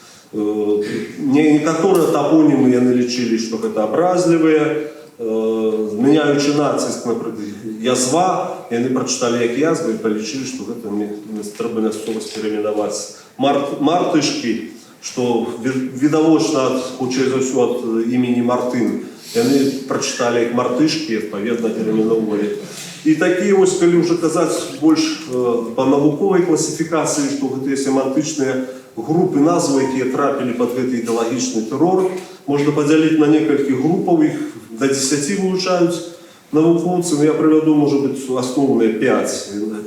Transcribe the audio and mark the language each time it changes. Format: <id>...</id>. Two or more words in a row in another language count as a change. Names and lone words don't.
<be>Некаторыя топонимы яны лічылі, што гэта абразлівыя, змяняючы націск, напрыклад, язва,</be> <uk>і вони прочитали як язва і полічили, що це треба мясцовасць перейменувати.</uk> <be>Мартышкі, што відавочна, хутчэй за ўсё, ад імені Мартын. Яны прачыталі як мартышкі, адпаведна перайменоўвалі. І такія вось, калі ўжо казаць больш па навуковай класіфікацыі, што гэтыя семантычныя групы назвы, якія трапілі пад гэты ідэалагічны тэрор, можна падзяліць на некалькі групаў, іх да 10 вылучаюць навукоўцы, но я прывяду, можа быць, асноўныя 5.</be>